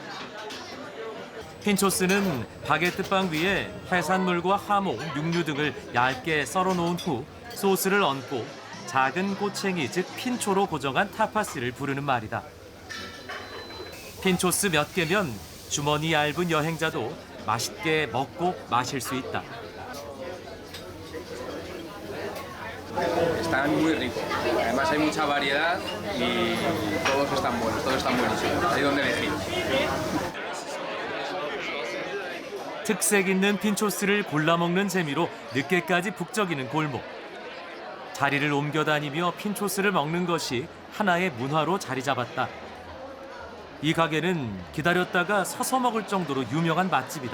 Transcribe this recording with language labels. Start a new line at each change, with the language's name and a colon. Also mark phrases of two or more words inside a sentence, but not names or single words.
Korean: 핀초스는 바게트빵 위에 해산물과 하모, 육류 등을 얇게 썰어놓은 후 소스를 얹고 작은 꼬챙이 즉 핀초로 고정한 타파스를 부르는 말이다. 핀초스 몇 개면 주머니 얇은 여행자도 맛있게 먹고 마실 수 있다.
Spanish: Están muy ricos. Además hay mucha variedad y todos están buenos, todos están buenísimos. Hay donde elegir.
Korean: 특색 있는 핀초스를 골라 먹는 재미로 늦게까지 북적이는 골목. 자리를 옮겨 다니며 핀초스를 먹는 것이 하나의 문화로 자리 잡았다. 이 가게는 기다렸다가 서서 먹을 정도로 유명한 맛집이다.